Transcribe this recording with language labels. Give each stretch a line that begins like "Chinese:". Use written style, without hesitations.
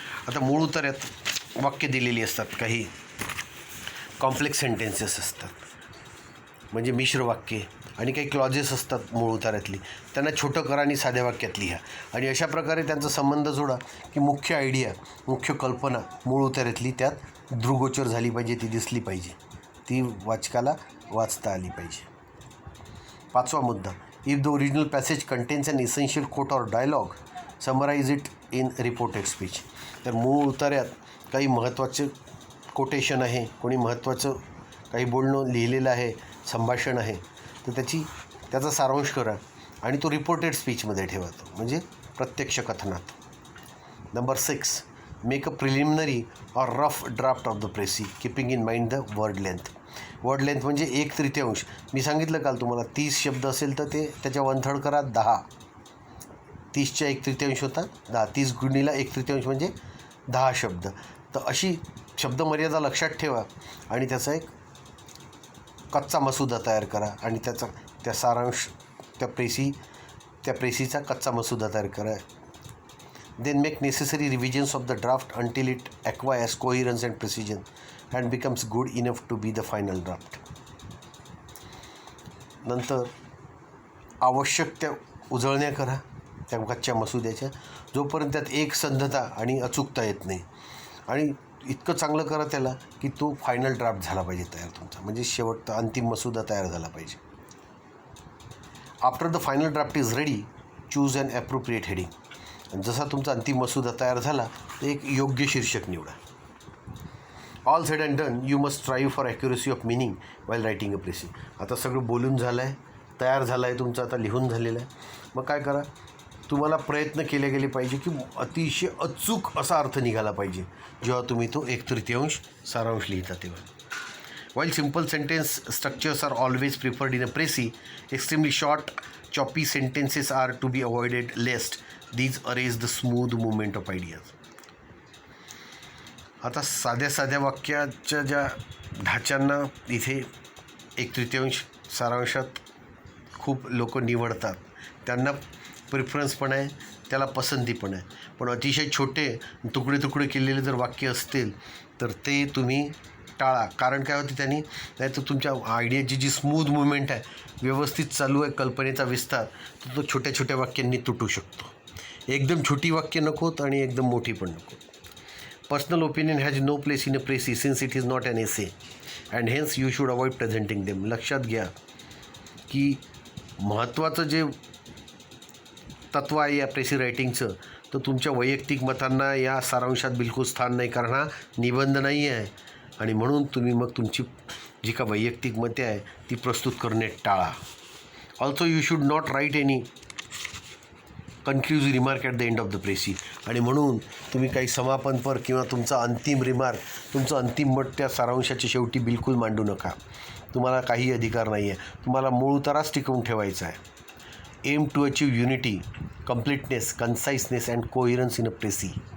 Marathi: आता मूळ उतार्यात वाक्य दिलेली असतात, काही कॉम्प्लेक्स सेंटेन्सेस असतात म्हणजे मिश्र वाक्ये, आणि काही क्लॉजेस असतात मूळ उतार्यातली, त्यांना छोटं करा आणि साध्या वाक्यात लिहा. आणि अशा प्रकारे त्यांचा संबंध जोडा की मुख्य आयडिया, मुख्य कल्पना मूळ उतार्यातली त्यात दृगोचर झाली पाहिजे, ती दिसली पाहिजे, ती वाचकाला वाचता आली पाहिजे. 5वा मुद्दा,
English: If the original passage contains an essential quote or dialogue, summarise it in reported speech.
Marathi: तर मूळ उतार्यात काही महत्त्वाचं कोटेशन आहे, कोणी महत्त्वाचं काही बोलणं लिहिलेलं आहे, संभाषण आहे, तर त्याचा सारांश करा आणि तो रिपोर्टेड स्पीचमध्ये ठेवा, तो म्हणजे प्रत्यक्ष कथनात.
English: Number 6, make a preliminary or rough draft of the précis keeping in mind the word length.
Marathi: Word length म्हणजे 1/3. मी सांगितलं काल तुम्हाला 30 शब्द असेल तर ते त्याच्या 1/3 करा, 10. 30च्या 1/3 होतात 10. 30 गुणिले 1/3 म्हणजे 10 शब्द. तर अशी शब्दमर्यादा लक्षात ठेवा आणि त्याचा एक कच्चा मसुदा तयार करा आणि त्याचा त्या सारांश त्या प्रेसीचा कच्चा मसुदा तयार करा.
English: Then make necessary revisions of the draft until it acquires coherence and precision and becomes good enough to be the final draft.
Marathi: नंतर आवश्यक त्या उजळण्या करा त्या कच्च्या मसुद्याच्या, जोपर्यंत त्यात एकसंधता आणि अचूकता येत नाही. आणि इतकं चांगलं करा त्याला की तो फायनल ड्राफ्ट झाला पाहिजे तयार तुमचा, म्हणजे शेवटचा अंतिम मसुदा तयार झाला पाहिजे.
English: After the final draft is ready, choose an appropriate heading.
Marathi: आणि जसा तुमचा अंतिम मसुदा तयार झाला तर एक योग्य शीर्षक निवडा.
English: All said and done, you must strive for accuracy of meaning while writing a precis.
Marathi: आता सगळं बोलून झालं आहे, तयार झालं आहे तुमचं, आता लिहून झालेलं आहे. मग काय करा, तुम्हाला प्रयत्न केले गेले पाहिजे की अतिशय अचूक असा अर्थ निघाला पाहिजे जेव्हा तुम्ही तो 1/3 सारांश लिहिता तेव्हा.
English: While simple sentence structures are always preferred in a précis, extremely short, choppy sentences are to be avoided lest these erase the smooth movement of ideas.
Marathi: आता साध्या वाक्याच्या ज्या ढाच्यांना इथे 1/3 सारांशात खूप लोक निवडतात, त्यांना प्रिफरन्स पण आहे, त्याला पसंती पण आहे. पण अतिशय छोटे तुकडे केलेले जर वाक्य असतील तर ते तुम्ही टाळा. कारण काय होते त्यांनी, नाही तर तुमच्या आयडियाची जी स्मूथ मुवमेंट आहे, व्यवस्थित चालू आहे कल्पनेचा विस्तार, तर तो छोट्या वाक्यांनी तुटू शकतो. एकदम छोटी वाक्य नकोत आणि एकदम मोठी पण नको.
English: Personal opinion has no place in a precis since it is not an essay and hence you should avoid presenting them.
Marathi: लक्षात घ्या की महत्त्वाचं जे तत्व आहे या प्रेसी रायटिंगचं, तर तुमच्या वैयक्तिक मतांना या सारांशात बिलकुल स्थान नाही, कारण हा निबंध नाही आहे. आणि म्हणून तुम्ही मग तुमची जी का वैयक्तिक मते आहे ती प्रस्तुत करणे टाळा.
English: Also you should not write any conclusive remark at the end of the precis.
Marathi: आणि म्हणून तुम्ही काही समापनपर किंवा तुमचा अंतिम रिमार्क, तुमचं अंतिम मत त्या सारांशाच्या शेवटी बिलकुल मांडू नका. तुम्हाला काही अधिकार नाही आहे, तुम्हाला मूळ उताराच टिकवून ठेवायचा आहे.
English: Aim to achieve unity, completeness, conciseness and coherence in a precis.